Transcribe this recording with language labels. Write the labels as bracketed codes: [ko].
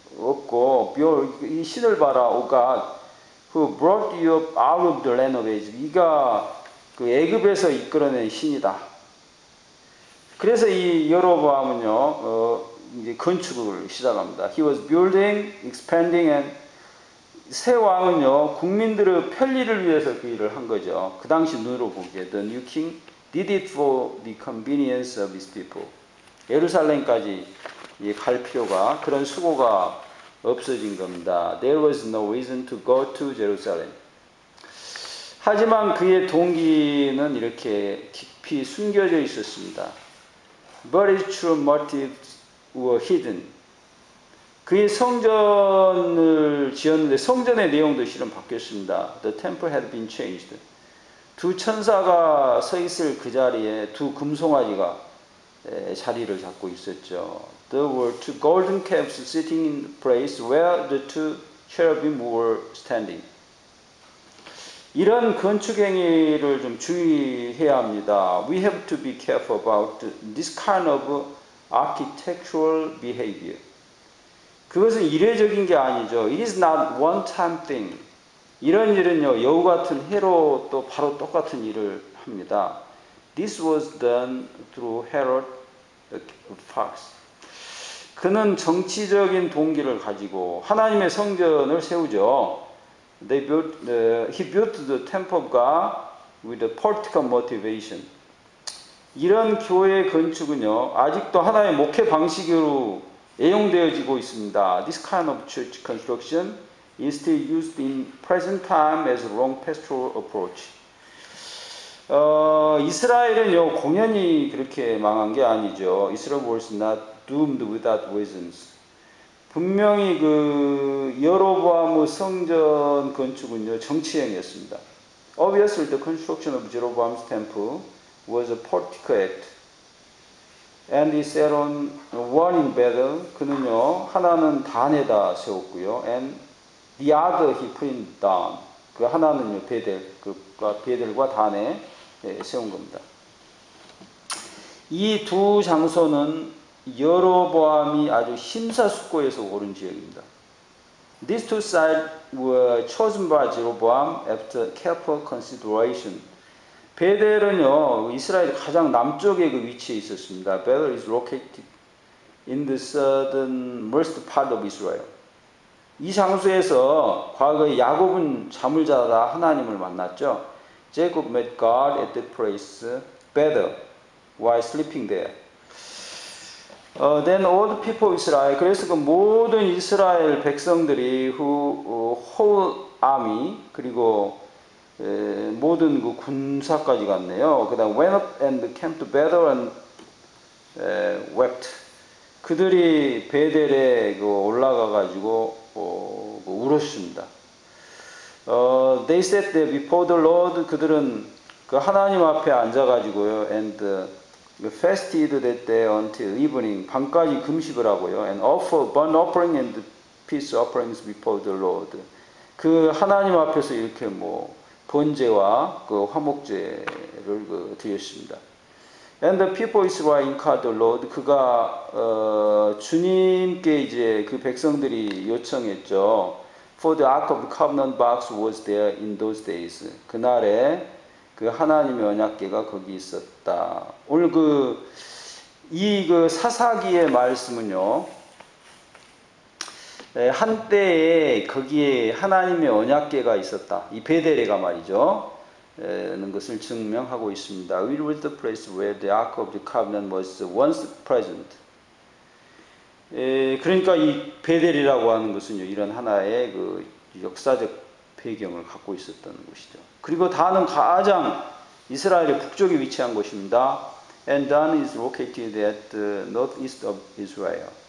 [ko] 없고 이 신을 봐라, [en] O God, who brought you up out of the land of Egypt. [ko] 이가 그 애굽에서 이끌어낸 신이다. 그래서 이 여로보암은요, 이제 건축을 시작합니다. [en] He was building, expanding, and [ko] 새 왕은요, 국민들의 편리를 위해서 그 일을 한 거죠. 그 당시 눈으로 보기에 [en] the new king did it for the convenience of his people. [ko] 예루살렘까지 갈 필요가, 그런 수고가 없어진 겁니다. [en] There was no reason to go to Jerusalem. [ko] 하지만 그의 동기는 이렇게 깊이 숨겨져 있었습니다. [en] But his true motives were hidden. [ko] 그의 성전을 지었는데 성전의 내용도 실은 바뀌었습니다. [en] The temple had been changed. [ko] 두 천사가 서 있을 그 자리에 두 금송아지가 자리를 잡고 있었죠. [en] There were two golden calves sitting in the place where the two cherubim were standing. [ko] 이런 건축 행위를 좀 주의해야 합니다. [en] We have to be careful about this kind of architectural behavior. [ko] 그것은 이례적인 게 아니죠. [en] It is not one-time thing. [ko] 이런 일은요, 여우 같은 해로 또 바로 똑같은 일을 합니다. [en] This was done through Herod Archelaus. [ko] 그는 정치적인 동기를 가지고 하나님의 성전을 세우죠. [en] He built the temple of God with a political motivation. [ko] 이런 교회 건축은요, 아직도 하나의 목회 방식으로 애용되어지고 있습니다. [en] This kind of church construction is still used in present time as a wrong pastoral approach. [ko] 이스라엘은요, 공연히 그렇게 망한 게 아니죠. [en] Israel was not doomed without reasons. [ko] 분명히 그 여로보암의 성전 건축은요, 정치행위였습니다. [en] Obviously, the construction of Jeroboam's temple was a political act. And he set on one in Bethel. [ko] 그는요, 하나는 단에다 세웠고요. [en] And the other he put in Dan. [ko] 그 하나는요, 베델과 단에 세운 겁니다. 이 두 장소는 여로보암이 아주 심사숙고해서 고른 지역입니다. [en] These two sites were chosen by Jeroboam after careful consideration. [ko] 베델은요, 이스라엘 가장 남쪽에 그 위치에 있었습니다. [en] Bethel is located in the southernmost part of Israel. [ko] 이 장소에서 과거에 야곱은 잠을 자다 하나님을 만났죠. [en] Jacob met God at the place Bethel while sleeping there. Then all the people of Israel, [ko] 그래서 그 모든 이스라엘 백성들이 [en] whole army, [ko] 그리고 모든 그 군사까지 갔네요. 그 다음 [en] went up and came to Bethel and wept. [ko] 그들이 베델에 올라가 가지고 울었습니다. [en] They sat there before the Lord. [ko] 그들은 그 하나님 앞에 앉아 가지고요. [en] And fasted that day until evening. [ko] 밤까지 금식을 하고요. [en] And offer burnt offering and peace offerings before the Lord. [ko] 그 하나님 앞에서 이렇게 번제와 그 화목제를 드렸습니다. [en] And the people of Israel inquired the Lord. [ko] 그가 주님께 이제 그 백성들이 요청했죠. [en] For the ark of the covenant box was there in those days. [ko] 그날에 그 하나님의 언약궤가 거기 있었다. 오늘 이 사사기의 말씀은요, 한때에 거기에 하나님의 언약궤가 있었다. 이 베델에가 말이죠. 는 것을 증명하고 있습니다. [en] We read the place where the ark of the covenant was once present. [ko] 그러니까 이 베델이라고 하는 것은요, 이런 하나의 그 역사적 배경을 갖고 있었던 것이죠. 그리고 단은 가장 이스라엘의 북쪽에 위치한 곳입니다. [en] And Dan is located at the northeast of Israel.